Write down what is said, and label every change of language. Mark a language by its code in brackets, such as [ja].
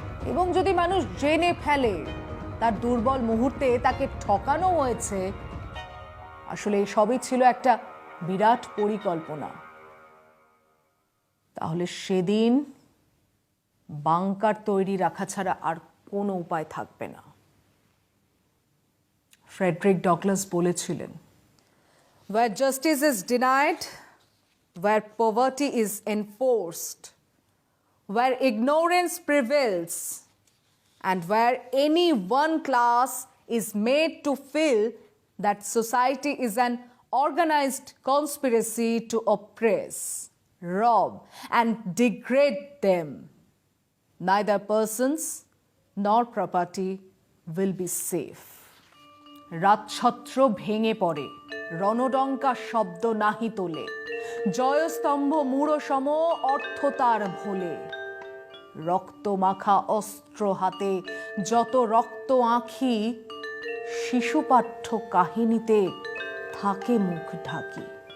[bn] এবং যদি মানুষ জেনে ফেলে তার দুর্বল মুহূর্তে তাকে ঠকানো হয়েছে, আসলে এই সবই ছিল একটা বিরাট পরিকল্পনা, তাহলে সেদিন বাংকার তৈরি রাখা ছাড়া আর কোনো উপায় থাকবে না। ফ্রেডরিক ডগলাস বলেছিলেন, [en] where justice is denied, where poverty is enforced, where ignorance prevails, and where any one class is made to feel that society is an organized conspiracy to oppress, rob, and degrade them, neither persons nor property will be safe. [bn] রাতছত্র ভেঙে পড়ে, রণডঙ্কা শব্দ নাহি তোলে, জয়স্তম্ভ মূঢ় সম অর্থ তার ভোলে। রক্তমাখা অস্ত্র হাতে যত রক্ত আঁখি, শিশুপাঠ্য কাহিনীতে থাকে মুখ ঢাকি।